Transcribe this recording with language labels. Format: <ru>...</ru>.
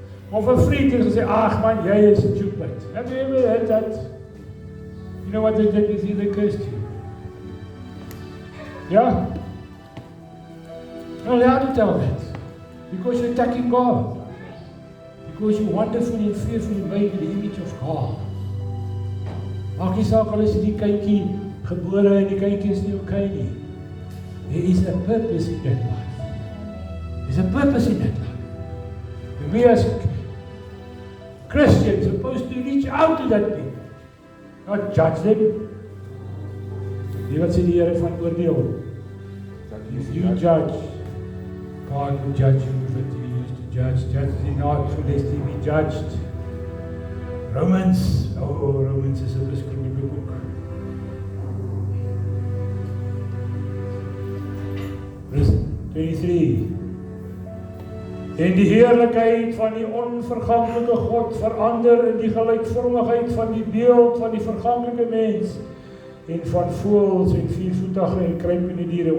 <af>Of 'n vriend het gesê, ag man, jy is stupid.</af> <en>Have you ever heard that? You know what they did is they cursed you. Yeah? You're not allowed to tell that. Because you're attacking God. Because you're wonderfully and fearfully made in the image of God.</en> <af>Maak nie saak al is die kindjie gebore en die kindjie is nie okay nie.</af> <en>There is a purpose in that life. There's a purpose in that life. And we as Christians are supposed to reach out to that people. Not judge them.</en> <af>Die wat sê die Here van oordeel.</af> <en>If you judge, God will judge you with what you used to judge. Judge thee not, for lest ye be judged.</en> <af>Romans is 'n beskrywende boek. Vers 23. En die heerlikheid van die onverganklike God verander in die gelykvormigheid van die beeld van die verganklike mens en van voëls en viervoetige en kruipende diere.</af>